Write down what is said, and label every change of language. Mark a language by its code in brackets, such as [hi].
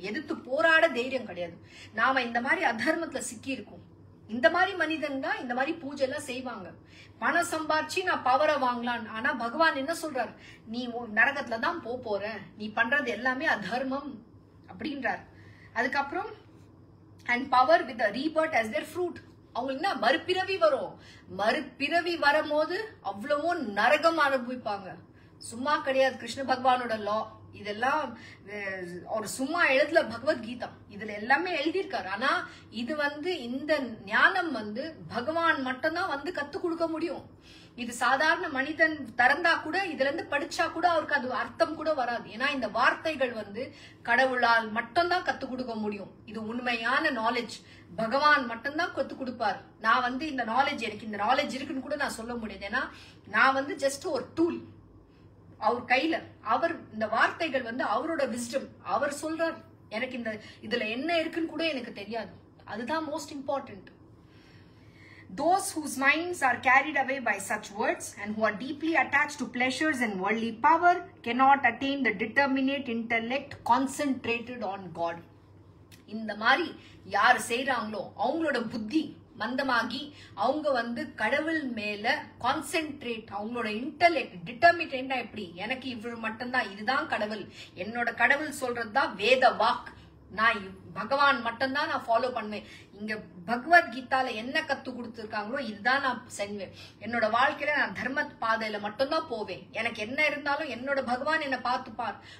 [ta] எதிர்த்து போராட தைரியம் கிடையாது. நாம இந்த மாதிரி அதர்மத்துல சிக்கி இருக்கோம். இந்த மாதிரி மனிதன் தான் இந்த மாதிரி பூஜை எல்லாம் செய்வாங்க. பணம் சம்பாரிச்சு நான் பவரை வாங்கலாம். ஆனா பகவான் என்ன சொல்றாரு? நீ நரகத்துல தான் போற, நீ பண்றது எல்லாமே அதர்மம் அப்படின்றார். அதுக்கப்புறம் [en] and power with the rebirth as their fruit. [ta] அவங்களுக்கு என்ன மறுபிறவி வரும். மறுபிறவி வரும்போது அவ்வளவோ நரகம் அனுபவிப்பாங்க. சும்மா கிடையாது. கிருஷ்ண பகவானோட லா இதெல்லாம் அவர் சும்மா எழுதல. பகவத்கீதா இதுல எல்லாமே எழுதியிருக்காரு. ஆனா இது வந்து இந்த ஞானம் வந்து பகவான் மட்டும்தான் வந்து கத்து கொடுக்க முடியும். இது சாதாரண மனிதன் திறந்தா கூட இதுல இருந்து படிச்சா கூட அவருக்கு அது அர்த்தம் கூட வராது. ஏன்னா இந்த வார்த்தைகள் வந்து கடவுளால் மட்டும்தான் கத்து கொடுக்க முடியும். இது உண்மையான நாலேஜ் பகவான் மட்டும்தான் கத்து கொடுப்பார். நான் வந்து இந்த நாலேஜ், எனக்கு இந்த நாலேஜ் இருக்குன்னு கூட நான் சொல்ல முடியாது. ஏன்னா நான் வந்து [en] just ஒரு tool [ta] அவர் கையில. அவர் இந்த வார்த்தைகள் வந்து அவரோட விஸ்டம், அவர் சொல்றார். எனக்கு இந்த இதுல என்ன இருக்குன்னு கூட எனக்கு தெரியாது. [en] அதுதான் most important. Those whose minds are carried away by such words and who are deeply attached to pleasures and worldly power cannot attain the determinate intellect concentrated on God. [ta] இந்த மாதிரி யார் செய்றாங்களோ அவங்களோட புத்தி மந்தமாகி அவங்க வந்து கடவுள் மேல கான்சென்ட்ரேட், அவங்களோட இன்டெலெக்ட் டிட்டர்மினேட். எப்படி எனக்கு இவர் மட்டும்தான், இதுதான் கடவுள், என்னோட கடவுள் சொல்றதுதான் வேத வாக், நான் பகவான் மட்டும்தான் நான் ஃபாலோ பண்ணுவேன், இங்க பகவத்கீதால என்ன கத்து கொடுத்துருக்காங்களோ இதுதான் நான் செய்வேன், என்னோட வாழ்க்கையில நான் தர்ம பாதையில மட்டும்தான் போவேன், எனக்கு என்ன இருந்தாலும் என்னோட பகவான் என்ன பார்த்துப்பார்.